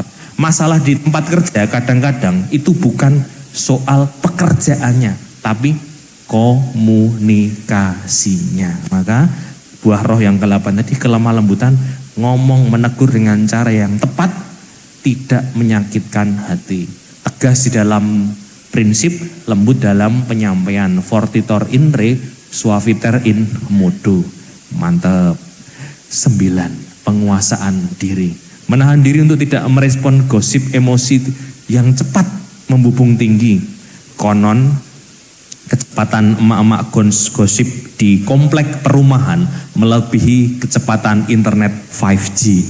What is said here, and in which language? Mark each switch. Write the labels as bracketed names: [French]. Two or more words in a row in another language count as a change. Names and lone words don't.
[Indonesian] Masalah di tempat kerja kadang-kadang itu bukan soal pekerjaannya, tapi komunikasinya. Maka buah roh yang ke-8 tadi, kelemah lembutan, ngomong menegur dengan cara yang tepat, tidak menyakitkan hati. Tegas di dalam prinsip, lembut dalam penyampaian. [Latin] Fortitor in re, suaviter in modo. [Indonesian] Mantap. 9, penguasaan diri. Menahan diri untuk tidak merespon gosip emosi yang cepat membubung tinggi. Konon kecepatan emak-emak gosip di komplek perumahan melebihi kecepatan internet 5G.